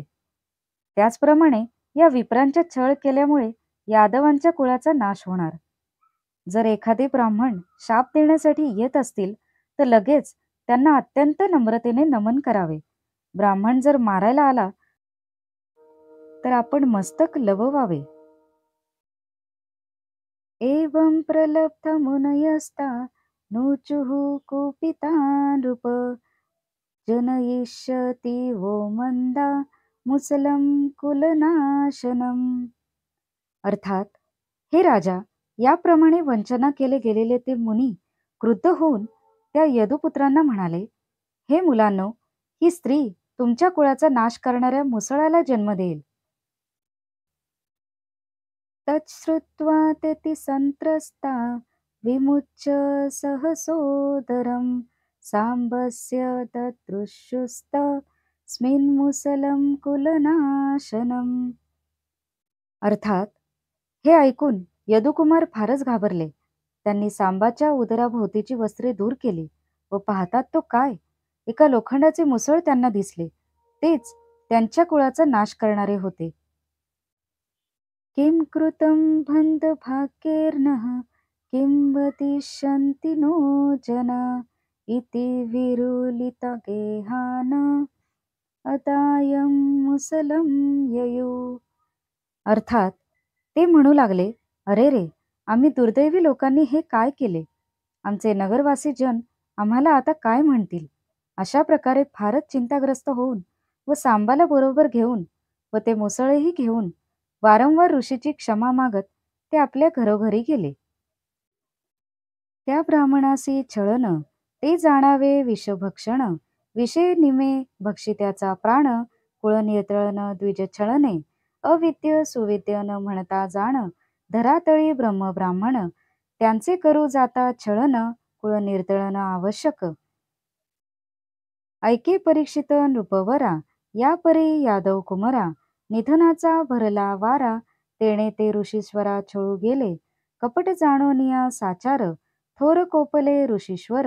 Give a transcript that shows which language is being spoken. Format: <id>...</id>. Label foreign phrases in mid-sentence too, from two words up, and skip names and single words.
<mr>त्याचप्रमाणे या विप्रांच्या छळ केल्यामुळे यादवांच्या कुळाचा नाश होणार. जर एखादे ब्राह्मण शाप देण्यासाठी येत असतील तर लगेच त्यांना अत्यंत नम्रतेने नमन करावे. ब्राह्मण जर मारायला आला तर आपण मस्तक लववावे.</mr> <sa>एवं प्रलब्ध मुनयस्ता नूचुः कुपितानृप जनयिष्यति वो मंदा मुसलम कुलनाशनम.</sa> <mr>अर्थात, हे राजा, याप्रमाणे वंचना केले गेलेले ते मुनी क्रुद्ध होऊन त्या यदुपुत्रांना म्हणाले, हे मुलांनो, ही स्त्री तुमच्या कुळाचा नाश करणाऱ्या मुसळाला जन्म देईल.</mr> <sa>तच्छ्रुत्वा तेति संत्रस्ता विमुच्य सहसोदरं सांबस्य तदृशुस्त स्मिन्मुसलं कुलनाशनम.</sa> <mr>अर्थात, हे ऐकून यदुकुमार फारच घाबरले. त्यांनी सांबाच्या उदराभोवतीची वस्त्रे दूर केली व पाहतात तो काय, एका लोखंडाचे मुसळ त्यांना दिसले. तेच त्यांच्या कुळाचा नाश करणारे होते.</mr> <sa>किं कृतं बन्धभाग्यैर्नः किं वदिष्यन्ति नो जना इति विरुलितगेहान अदायं मुसलं ययौ.</sa> <mr>अर्थात, ते म्हणू लागले, अरे रे, आम्ही दुर्दैवी लोकांनी हे काय केले. आमचे नगरवासी जन आम्हाला आता काय म्हणतील. अशा प्रकारे फारच चिंताग्रस्त होऊन व सांबाला बरोबर घेऊन व ते मुसळही घेऊन वारंवार ऋषीची क्षमा मागत ते आपल्या घरोघरी गेले. त्या ब्राह्मणासी छळन ते जाणावे विषभक्षण विषय निमे भक्षित्याचा प्राण कुळनियंत्रण द्विज छळणे अविद्य सुविद्य न म्हणता जाण धरातळी ब्रह्म ब्राह्मण त्यांचे करू जाता छळन कुळनिर्तळन आवश्यक. ऐके परीक्षित नृपवरा या परी यादव कुमरा निधनाचा भरला वारा तेणे ते ऋषीश्वरा छळू गेले कपट जाणोनिया साचार थोर कोपले ऋषीश्वर.</mr>